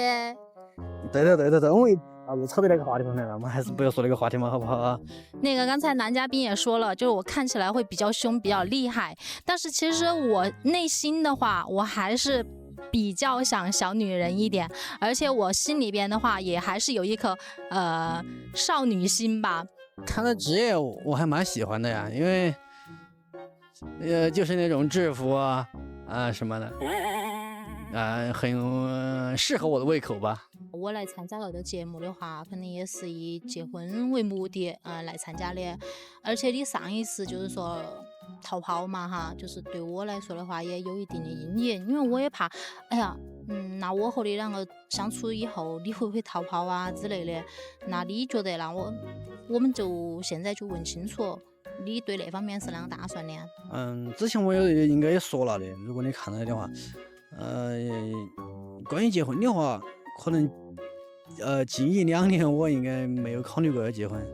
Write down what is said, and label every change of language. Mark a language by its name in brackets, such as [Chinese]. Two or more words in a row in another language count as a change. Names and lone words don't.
[Chinese] 對，我們又扯到那個話題上來了，我們還是不要說那個話題嘛，好不好啊？那個剛才男嘉賓也說了，就是我看起來會比較兇，比較厲害，但是其實我內心的話，我還是比較想小女人一點，而且我心裡邊的話，也還是有一顆少女心吧。他的職業我還蠻喜歡的呀，因為就是那種制服啊什麼的。很適合我的胃口吧。我來參加這個節目的話，可能也是以結婚為目的來參加的。而且你上一次就是說逃跑嘛哈，就是對我來說的話也有一定的陰影，因為我也怕，那我和你兩個相處以後，你會不會逃跑啊之類的？那你覺得呢？我們就現在就問清楚，你對那方面是啷個打算的？之前我應該也說了的，如果你看到的話。關於結婚的話，可能近1-2年我應該沒有考慮過要結婚。